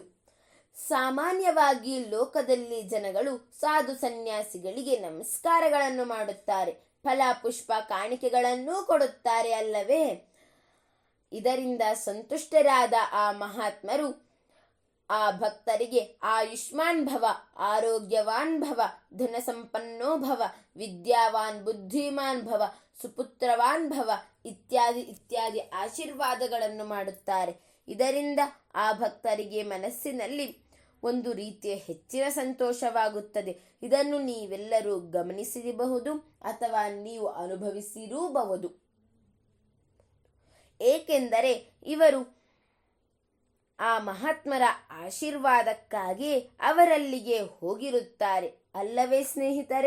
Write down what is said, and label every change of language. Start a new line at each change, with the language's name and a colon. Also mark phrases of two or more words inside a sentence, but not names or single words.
Kannada: ಸಾಮಾನ್ಯವಾಗಿ ಲೋಕದಲ್ಲಿ ಜನಗಳು ಸಾಧು ಸನ್ಯಾಸಿಗಳಿಗೆ ನಮಸ್ಕಾರಗಳನ್ನು ಮಾಡುತ್ತಾರೆ, ಫಲ ಪುಷ್ಪ ಕಾಣಿಕೆಗಳನ್ನೂ ಕೊಡುತ್ತಾರೆ ಅಲ್ಲವೇ? ಇದರಿಂದ ಸಂತುಷ್ಟರಾದ ಆ ಮಹಾತ್ಮರು ಆ ಭಕ್ತರಿಗೆ
Sanskrit: ಆಯುಷ್ಮಾನ್ ಭವ, ಆರೋಗ್ಯವಾನ್ ಭವ, ಧನ ಸಂಪನ್ನೋ ಭವ, ವಿದ್ಯಾವಾನ್ ಬುದ್ಧಿಮಾನ್ ಭವ, ಸುಪುತ್ರವಾನ್ ಭವ
Kannada: ಇತ್ಯಾದಿ ಇತ್ಯಾದಿ ಆಶೀರ್ವಾದಗಳನ್ನು ಮಾಡುತ್ತಾರೆ. ಇದರಿಂದ ಆ ಭಕ್ತರಿಗೆ ಮನಸ್ಸಿನಲ್ಲಿ ಒಂದು ರೀತಿಯ ಹೆಚ್ಚಿನ ಸಂತೋಷವಾಗುತ್ತದೆ. ಇದನ್ನು ನೀವೆಲ್ಲರೂ ಗಮನಿಸಿರಬಹುದು ಅಥವಾ ನೀವು ಅನುಭವಿಸಿರಬಹುದು. ಏಕೆಂದರೆ ಇವರು ಆ ಮಹಾತ್ಮರ ಆಶೀರ್ವಾದಕ್ಕಾಗಿ ಅವರಲ್ಲಿಗೆ ಹೋಗಿರುತ್ತಾರೆ ಅಲ್ಲವೇ ಸ್ನೇಹಿತರೆ?